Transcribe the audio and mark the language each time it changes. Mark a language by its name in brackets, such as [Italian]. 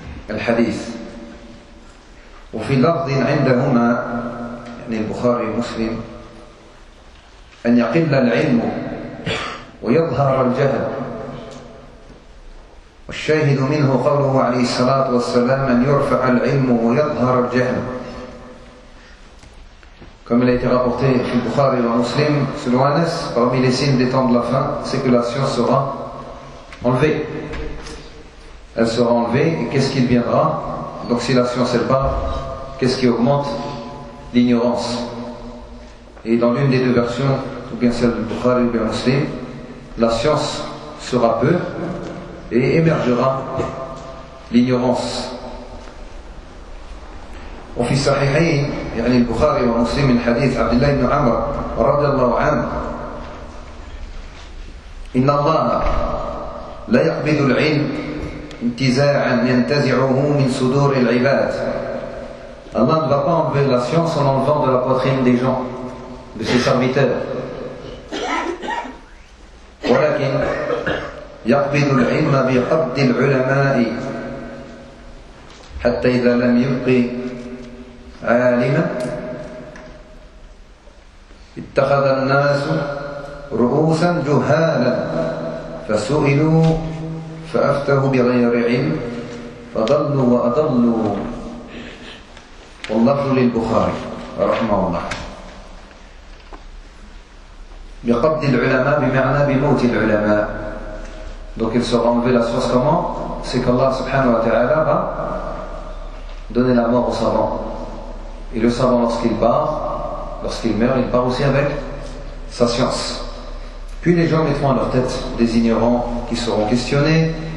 [Arabic] الحديث وفي لفظ عندهما يعني البخاري ومسلم أن يقل العلم ويظهر الجهل والشاهد منه قوله عليه الصلاة والسلام أن يرفع العلم ويظهر الجهل [French] comme il a été rapporté chez Bukhari et Muslim selon Anas, parmi les signes des temps de la fin, c'est que la science sera enlevée. Elle sera enlevée et qu'est-ce qui deviendra? Donc si la science elle part, qu'est-ce qui augmente? L'ignorance. Et dans l'une des deux versions, ou bien celle de Bukhari ou bien Muslim, la science sera peu et émergera l'ignorance. [Arabic] وفي الصحيحين يعني البخاري ومسلم من حديث عبد الله بن عمر رضي الله عنه إن الله لا يقبض العلم انتزاعا ينتزعه من صدور العباد. [French] Allah ne va pas enlever la science en enlevant de la poitrine des gens, de ses serviteurs. [Arabic] ولكن يقبض العلم بقبض العلماء حتى إذا لم يبق عالما اتخذ الناس رؤوسا جهالا فسئلوا فأفتوا بغير علم فضلوا وأضلوا. واللفظ للبخاري رحمه الله. بقبض العلماء بمعنى بموت العلماء. [French] Donc il sera enlevé la source comment? C'est qu'Allah subhanahu wa ta'ala va donner la mort au savant. Et le savant, lorsqu'il meurt, il part aussi avec sa science. Puis les gens mettront à leur tête des ignorants qui seront questionnés.